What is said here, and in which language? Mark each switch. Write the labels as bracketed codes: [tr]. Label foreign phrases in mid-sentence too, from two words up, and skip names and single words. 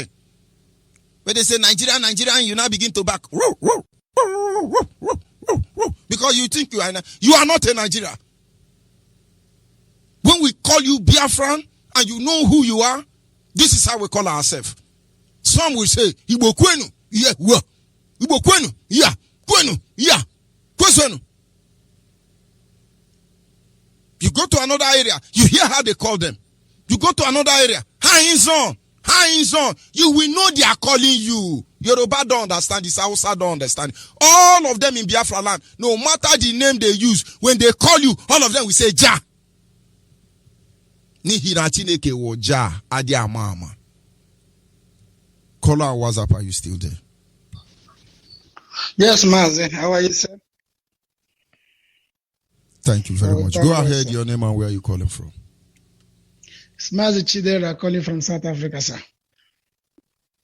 [en] When they say Nigeria, and you now begin to back. Because you think you are not a Nigeria. When we call you Biafran, and you know who you are, this is how we call ourselves. Some will say, [ig] Igbo kwenu, yeah, Igbo kwenu, yeah, kwenu, yeah, kwenu. [en] You go to another area, you hear how they call them. You go to another area, hands on. You will know they are calling you. Yoruba don't understand this, Hausa don't understand. All of them in Biafra land, no matter the name they use, when they call you, all of them will say, Ja. Ni hirachineke wo Ja, adi amama. Caller on WhatsApp, are you still there? Yes, Mazi. How are you, sir? Thank you very much. Go ahead, your name and where you calling from. It's Mazi Chidera calling from South Africa, sir.